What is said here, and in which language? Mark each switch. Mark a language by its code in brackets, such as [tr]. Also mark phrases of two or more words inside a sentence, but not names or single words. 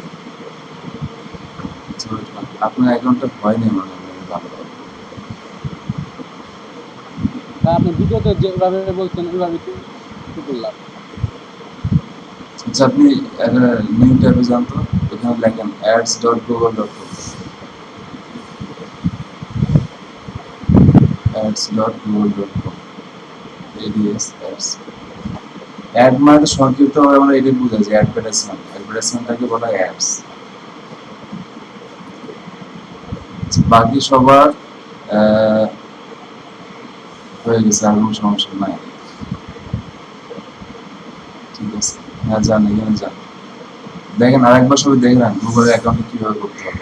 [bn] আপনার অ্যাকাউন্টটা হয়নি মনে হয় ভালো। আপনি ভিডিওতে যেভাবে বলছেন ওইভাবে করলাম। আচ্ছা আপনি [en] new tab [bn] যান তো, এখানে লেখেন ads.google.com, ads.google.com, ads ads। অ্যাড মানে সংক্ষিপ্ত ভাবে আমরা এটাই বুঝাই যে অ্যাডভার্টাইজমেন্ট, অ্যাডভার্টাইজমেন্টটাকে বলা হয় অ্যাডস। বাকি সবার হয়ে গেছে, আর কোনো সমস্যা নাই। ঠিক আছে, হ্যাঁ যান, এখানে যান, দেখেন আরেকবার সবাই দেখলেন গুগলের অ্যাকাউন্টে কিভাবে করতে হবে।